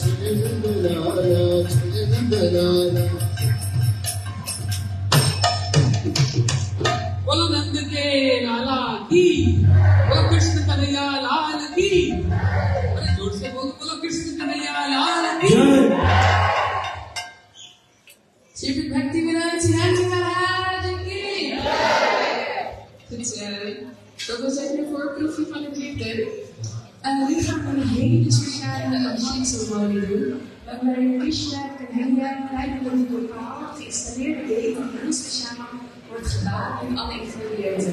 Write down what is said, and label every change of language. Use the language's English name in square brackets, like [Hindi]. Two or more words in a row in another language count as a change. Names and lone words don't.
[Hindi] बोलो नंद के लाला की, बोलो कृष्ण कन्हैया लाल की। अरे जोर से बोलो कृष्ण कन्हैया लाल की। श्री भक्ति विनोद सिन्हा महाराज की। [Dutch] Dat was even een voorproefje van het lied. Nu gaan we een hele speciale abhidhamsa-ceremonie doen. Waarbij Krishna Kanhaiya tijdens een bepaald geïnstalleerde keten heel speciaal wordt gedaan in alle ingrediënten.